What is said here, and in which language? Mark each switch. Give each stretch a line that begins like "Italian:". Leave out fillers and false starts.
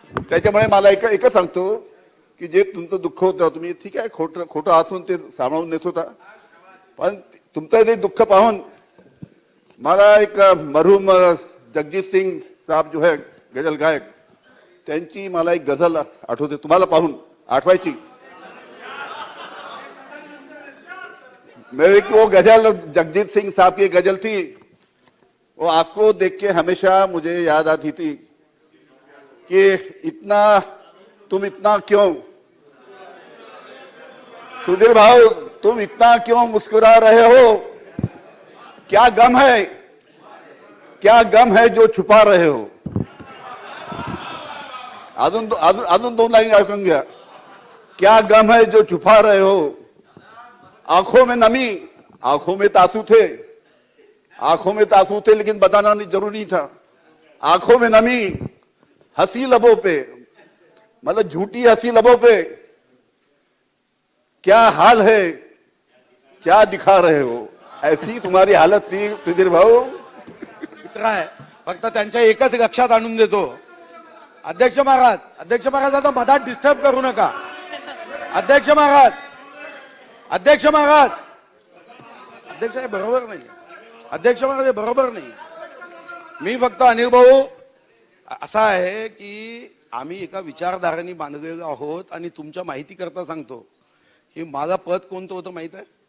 Marathi: त्याच्यामुळे मला एकच सांगतो की जे तुमचं दुःख होतं, तुम्ही ठीक आहे खोटं असून ते सांभाळून नेत होता. पण तुमचं ते दुःख पाहून मला एक मरहूम जगजीत सिंग साहब जो है गजल गायक, त्यांची मला एक गझल आठवते. तुम्हाला पाहून आठवायची.
Hindi: मेरे को गजल जगजीत सिंह साहब की गजल थी, वो आपको देख के हमेशा मुझे याद आती थी कि तुम इतना क्यों सुधीर भाऊ, तुम इतना क्यों मुस्कुरा रहे हो, क्या गम है, क्या गम है जो छुपा रहे हो.
Marathi: अजून 2 लाईन ऐकून घ्या.
Hindi: क्या गम है जो छुपा रहे हो, आंखों में नमी, आंखों में तासू थे, आंखों में तासू थे लेकिन बताना नहीं जरूरी था. आंखों में नमी, हंसी लबों पे, मतलब झूठी हंसी लबों पे. क्या हाल है, क्या दिखा रहे हो, ऐसी तुम्हारी हालत थी सुधीर भाऊ.
Marathi: मित्र आहे, फक्त त्यांच्या एकच लक्षात आणून देतो. अध्यक्ष महाराज आता मधात डिस्टर्ब करू नका. अध्यक्ष महाराज हे बरोबर नाही. अध्यक्ष महाराज हे बरोबर नाही. मी फक्त अनिल भाऊ असा आहे की आम्ही एका विचारधारेने बांधलेलो आहोत आणि तुमच्या माहिती करता सांगतो की माझं पद कोणतं होतं माहित आहे?